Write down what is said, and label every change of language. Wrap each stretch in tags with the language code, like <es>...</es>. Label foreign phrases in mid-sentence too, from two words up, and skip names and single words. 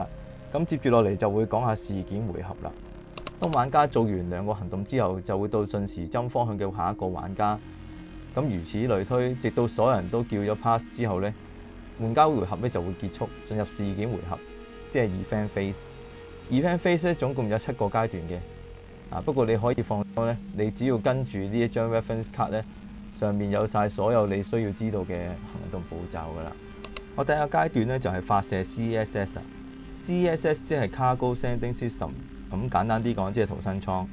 <yue>咁接住落嚟就會講下事件回合啦。當玩家做完兩個行動之後，就會到順時針方向嘅下一個玩家。咁如此類推，直到所有人都叫咗 pass 之後呢，玩家回合咧就會結束，進入事件回合，即係</yue> <en>event phase。 event phase</en> <yue>咧總共有7個階段嘅。不過你可以放心咧，你只要跟住呢一張</yue> <en>reference card</en> <yue>咧，上面有晒所有你需要知道嘅行動步驟㗎啦。我第一個階段咧就係發射 CSS 啊。CSS 即係</yue> <en>Cargo Sending System，</en> <yue>咁簡單啲講即係逃生艙。</yue>